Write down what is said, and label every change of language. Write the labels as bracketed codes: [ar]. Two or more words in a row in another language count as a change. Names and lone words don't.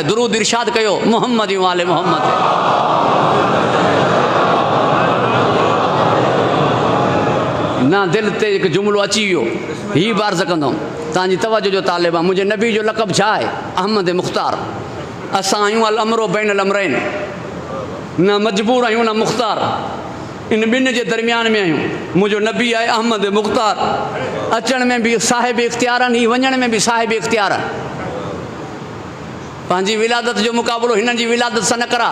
[sd] दुरूद इरशाद कयो मोहम्मद वाले मोहम्मद। ना दिल ते हिकु जुमिलो अची वियो, ही बि अर्ज़ु कंदुमि। तव्हांजी तवज्जो जो तालिब आहे। मुंहिंजे नबी जो लक़ब छा आहे? अहमद मुख़्तार। असां आहियूं [ar] الأمر بين الأمرين, [sd] न मजबूर आहियूं न मुख़्तार, इन ॿिनि जे दरमियान में आहियूं। मुंहिंजो नबी आहे अहमद मुख़्तार। अचण में बि साहिब इख़्तियार आहिनि, वञण में बि साहिब इख़्तियार आहिनि। पंहिंजी विलादत जो मुक़ाबिलो हिननि जी विलादत सां न करा।